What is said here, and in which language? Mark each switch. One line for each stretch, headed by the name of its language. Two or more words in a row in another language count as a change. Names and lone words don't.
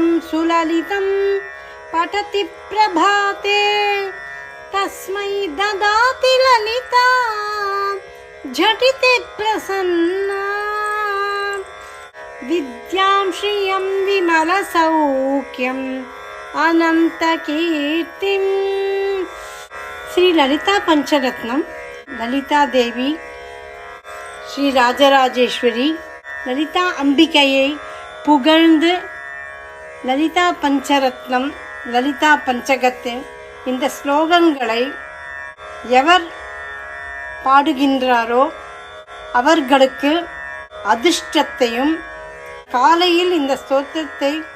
Sanskrit: सुललितं पठति प्रभाते तस्मै ददाति ललिता झटिति प्रसन्ना विद्यां श्रियं विमलसौख्यम् अनन्तकीर्तिं।
Tamil: श्री ललिता पंचरत्नम ललिता देवी श्री ராஜராஜேஸ்வரி லலிதா அம்பிகையை புகழ்ந்து லலிதா பஞ்சரத்னம் லலிதா பஞ்சகத்தின் இந்த ஸ்லோகங்களை எவர் பாடுகின்றாரோ அவர்களுக்கு அதிர்ஷ்டத்தையும், காலையில் இந்த ஸ்தோத்திரத்தை